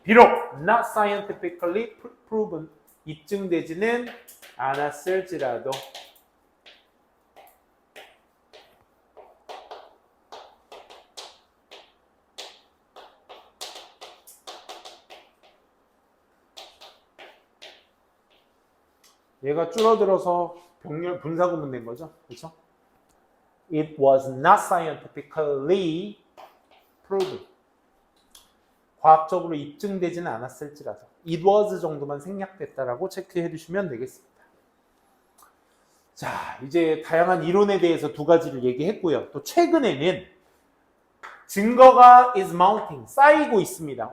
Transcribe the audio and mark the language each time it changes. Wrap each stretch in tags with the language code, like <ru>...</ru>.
<ko>비록</ko> <en>not scientifically proven,</en> <ko>입증되지는 않았을지라도 얘가 줄어들어서 병렬 분사구문 된 거죠. 그렇죠?</ko> <en>It was not scientifically proven.</en> <ko>과학적으로 입증되지는 않았을지라도</ko> <en>it was</en> <ko>정도만 생략됐다라고 체크해 주시면 되겠습니다. 자, 이제 다양한 이론에 대해서 두 가지를 얘기했고요. 또 최근에는 증거가</ko> <en>is mounting,</en> <ko>쌓이고 있습니다.</ko>